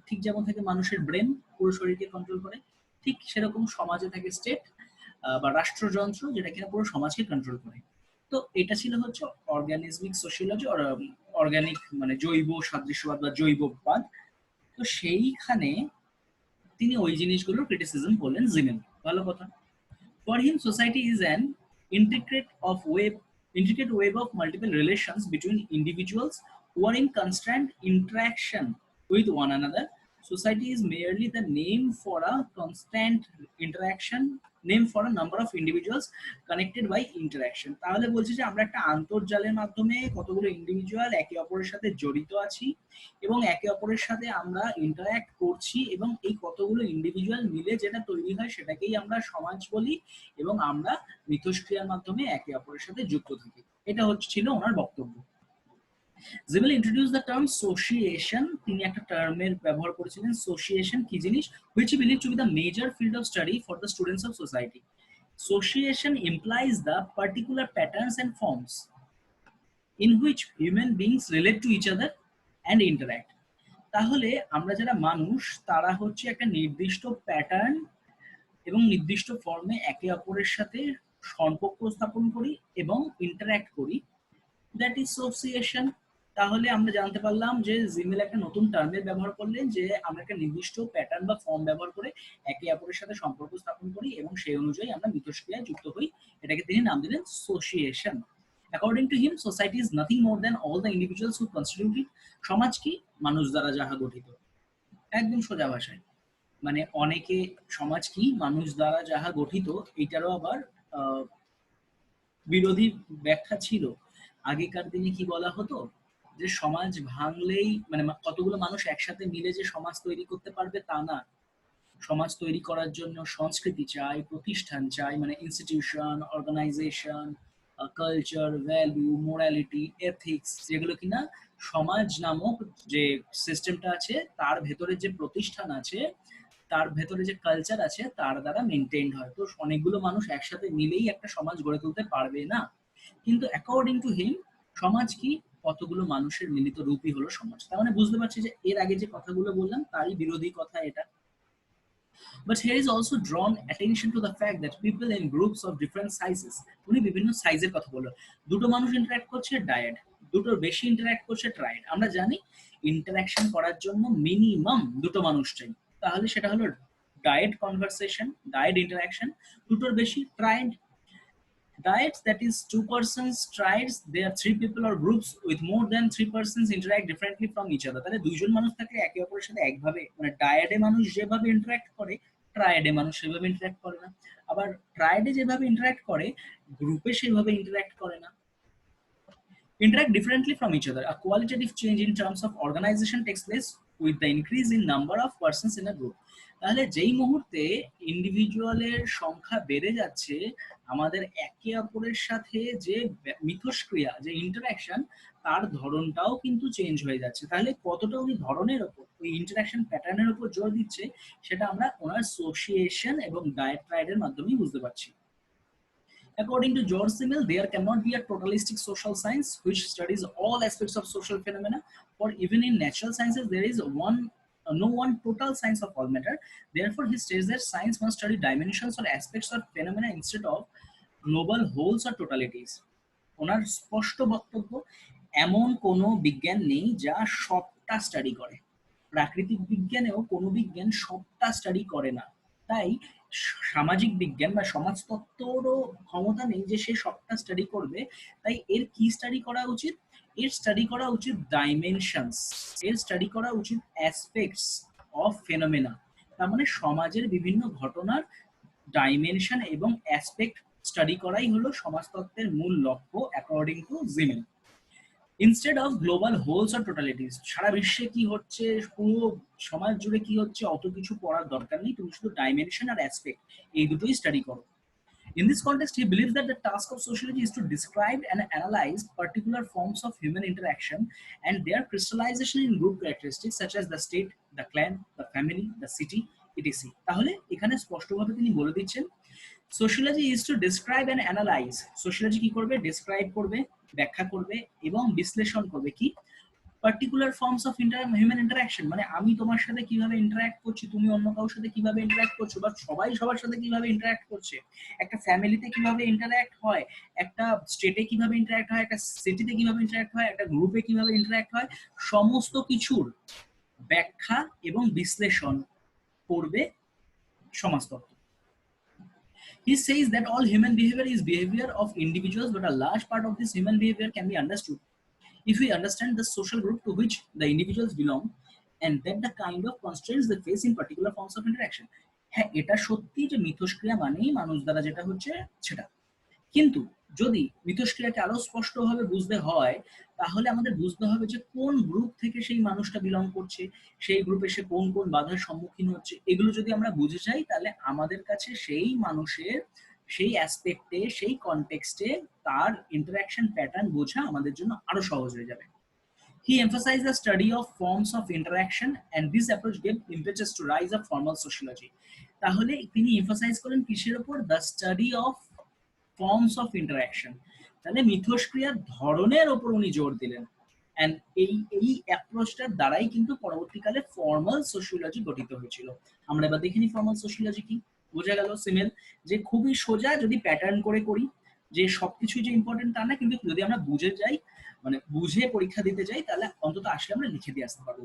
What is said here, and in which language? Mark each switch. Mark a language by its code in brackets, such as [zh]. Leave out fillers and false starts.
[bn] ঠিক যেমন থাকে মানুষের ব্রেন পুরো শরীরকে কন্ট্রোল করে, ঠিক সেরকম সমাজে থাকে স্টেট বা রাষ্ট্রযন্ত্র, যেটা কিনা পুরো সমাজকে কন্ট্রোল করে। তো এটা ছিল হচ্ছে অর্গানিজমিক সোশিয়োলজি, অর্গানিক মানে জৈব সাদৃশ্যবাদ বা জৈববাদ। তো সেইখানে তিনি ওই জিনিসগুলোর ক্রিটিসিজম করলেন জিমেল। ভালো কথা। [en] For him, society is an intricate web of multiple relations between individuals who are in constant interaction with one another. Society is merely the name for a constant interaction, name for a number of individuals connected by interaction. [bn] তাহলে বলছি যে আমরা একটা আন্তর্জালের মাধ্যমে কতগুলো individual একে অপরের সাথে জড়িত আছি এবং একে অপরের সাথে আমরা ইন্টারঅ্যাক্ট করছি, এবং এই কতগুলো ইন্ডিভিজুয়াল মিলে যেটা তৈরি হয় সেটাকেই আমরা সমাজ বলি, এবং আমরা মিথস্ক্রিয়ার মাধ্যমে একে অপরের সাথে যুক্ত থাকি। এটা ছিল ওনার বক্তব্য। Gmail [en] Introduce the term sociation. [bn] তিনি একটা টার্মের ব্যবহার করেছিলেন, সোশিয়েশন কি জিনিস, [en] which he believed to be the major field of study for the students of society. Association implies the particular patterns and forms in which human beings relate to each other and interact. [bn] তাহলে আমরা যারা মানুষ তারা হচ্ছে একটা নির্দিষ্ট pattern এবং নির্দিষ্ট ফর্মে একে অপরের সাথে সম্পর্ক স্থাপন করি এবং ইন্টারঅ্যাক্ট করি, [en] That is sociation. [bn] তাহলে আমরা জানতে পারলাম যে জিমেল একটা নতুন টার্মের ব্যবহার করলেন, যে আমরা একটা নির্দিষ্ট প্যাটার্ন বা ফর্ম ব্যবহার করে একে অপরের সাথে সম্পর্ক স্থাপন করি এবং সেই অনুযায়ী আমরা মিথস্ক্রিয়ায় যুক্ত হই। এটাকে তিনি নাম দিলেন সোসিয়েশন। [en] According to him, society is nothing more than all the individuals who constitute it. [bn] সমাজ কি? মানুষ দ্বারা যাহা গঠিত। একদম সোজা ভাষায় মানে অনেকে সমাজ কি? মানুষ দ্বারা যাহা গঠিত। এটারও আবার বিরোধী ব্যাখ্যা ছিল। আগেকার দিনে কি বলা হতো, যে সমাজ ভাঙলেই মানে কতগুলো মানুষ একসাথে মিলে যে সমাজ তৈরি করতে পারবে তা না। সমাজ তৈরি করার জন্য সংস্কৃতি চাই, প্রতিষ্ঠান চাই, মানে institution, organisation, culture, value, morality, ethics, যেগুলো কিনা সমাজ নামক যে সিস্টেমটা আছে তার ভেতরে যে প্রতিষ্ঠান আছে, তার ভেতরে যে কালচার আছে তার দ্বারা মেনটেইনড হয়। তো অনেকগুলো মানুষ একসাথে মিলেই একটা সমাজ গড়ে তুলতে পারবে না। কিন্তু [en] according to him, [bn] সমাজ কি? কতগুলো মানুষের মিলিত রূপই হলো সমাজ। তার মানে বুঝতে পারছি যে এর আগে যে কথাগুলো বললাম তারই বিরোধী কথা এটা। [en] But here is also drawn attention to the fact that people in groups of different sizes, [bn] উনি বিভিন্ন সাইজের কথা বললো। দুটো মানুষ ইন্টারঅ্যাক্ট করছে ডায়াড, দুটোর বেশি ইন্টারঅ্যাক্ট করছে ট্রাইড। আমরা জানি ইন্টারঅ্যাকশন করার জন্য মিনিমাম দুটো মানুষ চাই, তাহলে সেটা হলো ডায়েড কনভারসেশন, ডায়েড ইন্টারঅ্যাকশন। দুটোর বেশি tried. [en] Diets, that is two persons triads, there are three people or groups with more than three persons interact differently from each other. [bn] তাহলে দুইজন মানুষ থাকলে একে অপরের সাথে একভাবে, মানে ডায়াডে মানুষ যেভাবে ইন্টারঅ্যাক্ট করে ট্রায়াডে মানুষ সেভাবে ইন্টারঅ্যাক্ট করে না, আবার ট্রায়াডে যেভাবে ইন্টারঅ্যাক্ট করে গ্রুপে সেভাবে ইন্টারঅ্যাক্ট করে না। [en] Interact differently from each other. A qualitative change in terms of organization takes place with the increase in number of persons in a group. [bn] তাহলে যেই মুহূর্তে ইন্ডিভিজুয়ালের সংখ্যা বেড়ে যাচ্ছে, আমাদের একে অপরের সাথে যে মিথস্ক্রিয়া, যে ইন্টারঅ্যাকশন, তার ধরনটাও কিন্তু চেঞ্জ হয়ে যাচ্ছে। তাহলে কতটা উনি ধরনের ওপর, ওই ইন্টারঅ্যাকশন প্যাটার্নের উপর জোর দিচ্ছে, সেটা আমরা ওনার সোসিয়েশন এবং ডায়েট ট্রাইডের মাধ্যমেই বুঝতে পারছি। [en] According to George Simmel, there cannot be a totalistic social science which studies all aspects of social phenomena, for even in natural sciences there is no one total science of all matter. Therefore, he states that science must study dimensions or aspects or phenomena instead of global wholes or totalities. [bn] ওনার স্পষ্ট বক্তব্য, এমন কোনো বিজ্ঞান নেই যা সবটা study করে। প্রাকৃতিক বিজ্ঞানেও কোনো বিজ্ঞান সবটা স্টাডি করে না। তাই সামাজিক বিজ্ঞান বা সমাজতত্ত্বরও ক্ষমতা নেই যে সে সবটা স্টাডি করবে। তাই এর কি স্টাডি করা উচিত? এর স্টাডি করা উচিত ডাইমেনশনস, এর স্টাডি করা উচিত [en] Aspects of phenomena. [bn] তার মানে সমাজের বিভিন্ন ঘটনার ডাইমেনশন এবং অ্যাসপেক্ট স্টাডি করাই হলো সমাজতত্ত্বের মূল লক্ষ্য [en] According to Simmel. Instead of global wholes or totalities, [bn] সারা বিশ্বে কি হচ্ছে, পুরো সমাজ জুড়ে কি হচ্ছে অত কিছু পড়ার দরকার নেই, তুমি শুধু ডাইমেনশন আর অ্যাসপেক্ট এই দুটোই স্টাডি করো। [en] In this context, he believes that the task of sociology is to describe and analyze particular forms of human interaction and their crystallization in group characteristics such as the state, the clan, the family, the city, etc. [bn] তাহলে এখানে স্পষ্টভাবে তিনি বলে দিচ্ছেন [en] Sociology is to describe and analyse. [bn] Sociology কি করবে? Describe করবে, ব্যাখ্যা করবে এবং বিশ্লেষণ করবে কি [en] particular forms of human interaction, [bn] মানে আমি তোমার সাথে কিভাবে ইন্টারাক্ট করছি, তুমি অন্য কারোর সাথে কিভাবে ইন্টারাক্ট করছো, বা সবাই সবার সাথে কিভাবে ইন্টারাক্ট করছে, একটা ফ্যামিলিতে কিভাবে ইন্টারাক্ট হয়, একটা স্টেটে কিভাবে ইন্টারাক্ট হয়, একটা সিটিতে কিভাবে ইন্টারাক্ট হয়, একটা গ্রুপে কিভাবে ইন্টারাক্ট হয়, সমস্ত কিছুর ব্যাখ্যা এবং বিশ্লেষণ করবে সমাজতত্ত্ব। [en] He says that all human behavior is behavior of individuals, but a large part of this human behavior can be understood if we understand the social group to which the individuals belong and that the kind of constraints they face in particular forms of interaction. [bn] হ্যাঁ, এটা সত্যি যে মিথস্ক্রিয়া মানেই মানুষ দ্বারা যেটা হচ্ছে সেটা, কিন্তু যদি মিথস্ক্রিয়াকে আরো স্পষ্টভাবে বুঝতে হয় তাহলে আমাদের বুঝতে হবে যে কোন গ্রুপ থেকে সেই মানুষটা বিলং করছে, সেই গ্রুপে সে কোন কোন বাধার সম্মুখীন হচ্ছে, এগুলো যদি আমরা বুঝে যাই তাহলে আমাদের কাছে সেই মানুষের সেই অ্যাসপেক্টে সেই কনটেক্সটে তার ইন্টারাকশন প্যাটার্ন বোঝা আমাদের জন্য আরো সহজ হয়ে যাবে। [en] He emphasized the study of forms of interaction and this approach gave impetus to rise of formal sociology. [bn] তাহলে তিনি এমফাসাইজ করেন কিসের উপর? [en] The study of forms of interaction. [bn] তাহলে মিথস্ক্রিয়ার ধরনের ওপর উনি জোর দিলেন, এন্ড এই অ্যাপ্রোচটার দ্বারাই কিন্তু পরবর্তীকালে ফর্মাল সোশিওলজি গঠিত হয়েছিল। আমরা এবার দেখিনি ফর্মাল সোশিওলজি কি। বোঝা গেল সিমেল যে খুবই সোজা, যদি প্যাটার্ন করে করি যে সবকিছুই যে ইম্পর্টেন্ট তা না, কিন্তু যদি আমরা বুঝে যাই, মানে বুঝে পরীক্ষা দিতে যাই, তাহলে অন্তত আসলে আমরা লিখে দিয়ে আসতে পারবো।